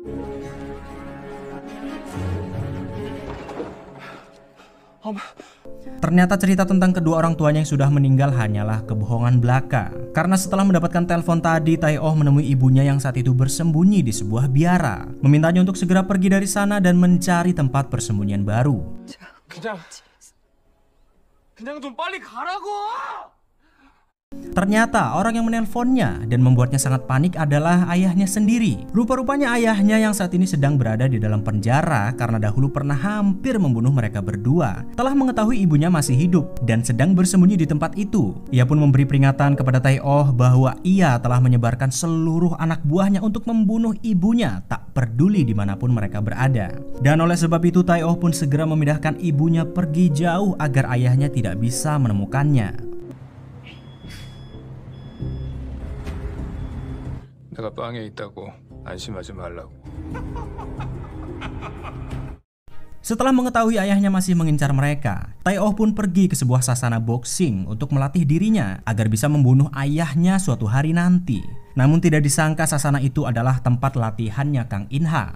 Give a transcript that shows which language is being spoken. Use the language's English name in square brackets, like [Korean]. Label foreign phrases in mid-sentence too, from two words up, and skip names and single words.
[Indonesian] Ternyata cerita tentang kedua orang tuanya yang sudah meninggal hanyalah kebohongan belaka. Karena setelah mendapatkan telepon tadi, Tae-oh menemui ibunya yang saat itu bersembunyi di sebuah biara, memintanya untuk segera pergi dari sana dan mencari tempat persembunyian baru. [Korean] 그냥 좀 빨리 가라고! [Indonesian] Ternyata orang yang menelponnya dan membuatnya sangat panik adalah ayahnya sendiri. Rupa-rupanya ayahnya yang saat ini sedang berada di dalam penjara karena dahulu pernah hampir membunuh mereka berdua. Telah mengetahui ibunya masih hidup dan sedang bersembunyi di tempat itu. Ia pun memberi peringatan kepada Tae-oh bahwa ia telah menyebarkan seluruh anak buahnya untuk membunuh ibunya, tak peduli dimanapun mereka berada. Dan oleh sebab itu Tae-oh pun segera memindahkan ibunya pergi jauh agar ayahnya tidak bisa menemukannya. [Korean] 내가 빵에 있다고 안심하지 말라고. [Indonesian] Setelah mengetahui ayahnya masih mengincar mereka, Tae-oh pun pergi ke sebuah sasana boxing untuk melatih dirinya agar bisa membunuh ayahnya suatu hari nanti. Namun tidak disangka sasana itu adalah tempat latihannya Kang In-ha.